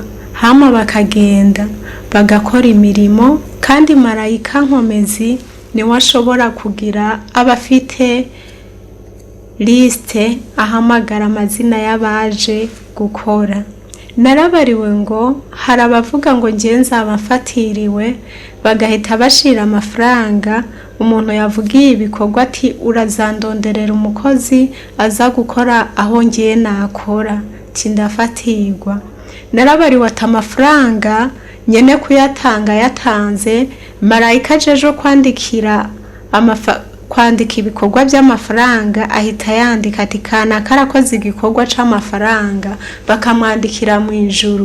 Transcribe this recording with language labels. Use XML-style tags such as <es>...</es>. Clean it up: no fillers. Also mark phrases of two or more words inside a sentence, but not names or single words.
<rn>Hama bakagenda bagakora imirimo, kandi marayika nkomezi niwe ashobora kugira abafite liste ahamagara amazina y'abaje gukora. Narabariwe ngo hari abavuga ngo nzaba mfatiriwe, bagahita bashira amafaranga umuntu yavugiye ibikorwa ati urazandonderera umukozi aza gukora aho ngiye nakora, ndafatirwa. Narabariwe ati amafaranga nyene kuyatanga yatanze, marayika ajeje kwandika ibikorwa by'amafaranga ahita yandika ati kana karakoze igikorwa c'amafaranga, bakamwandikira mu ijuru.</rn>